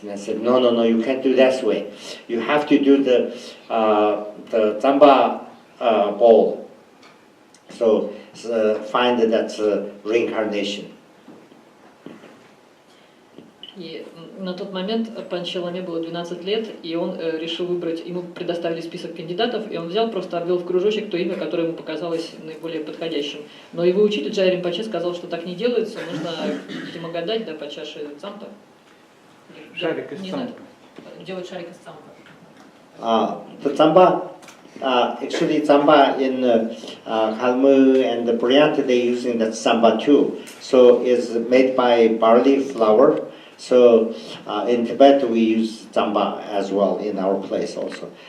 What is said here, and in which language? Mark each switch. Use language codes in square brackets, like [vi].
[en] And I said, no, you can't do that way. You have to do the Zamba bowl. So find that's reincarnation. [ru] И на тот момент Панче Ламе было 12 лет, и он решил выбрать, ему предоставили список кандидатов, и он взял, просто обвел в кружочек то имя, которое ему показалось наиболее подходящим. Но его учитель Арджа-ринпоче сказал, что так не делается, нужно, видимо, гадать, да, по чаше цампа. Шарик из цампа. Делать шарик из цампа. [en] The Zamba, actually Zamba in Kalmu and the Buryat, they using that Zamba too. So it's made by barley flour. So in Tibet we use Zamba as well in our place also.